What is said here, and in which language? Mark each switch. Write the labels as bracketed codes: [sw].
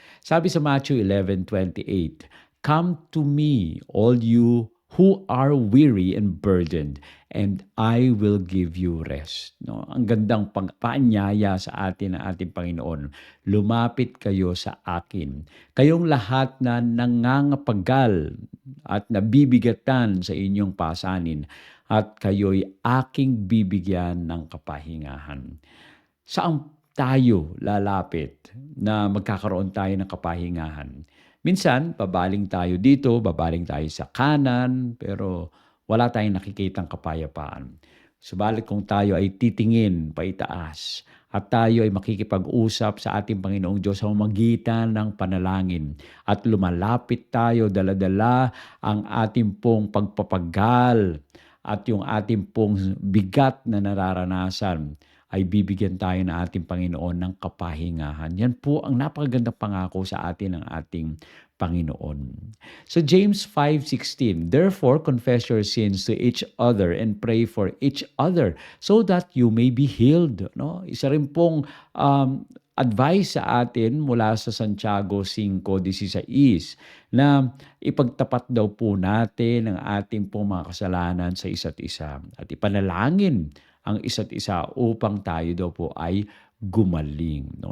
[en] Sabi sa Matthew 11:28, come to me, all you who are weary and burdened, and I will give you rest. [tl] No, ang gandang paanyaya sa atin ng ating Panginoon. Lumapit kayo sa akin. Kayong lahat na nangangapagal at nabibigatan sa inyong pasanin, at kayo'y aking bibigyan ng kapahingahan. Saan tayo lalapit na magkakaroon tayo ng kapahingahan? Minsan, babaling tayo dito, babaling tayo sa kanan, pero wala tayong nakikitang kapayapaan. Subalit kung tayo ay titingin paitaas at tayo ay makikipag-usap sa ating Panginoong Diyos sa pamamagitan ng panalangin at lumalapit tayo, dala-dala ang ating pong pagpapagal at yung ating pong bigat na nararanasan, ay bibigyan tayo ng ating Panginoon ng kapahingahan. Yan po ang napakagandang pangako sa atin ng ating Panginoon. [en] So James 5:16, therefore confess your sins to each other and pray for each other so that you may be healed. [tl] No? Isa rin pong advice sa atin mula sa Santiago 5:16 na ipagtapat daw po natin ang ating pong mga kasalanan sa isa't isa at ipanalangin ang isa't isa upang tayo daw po ay gumaling. No?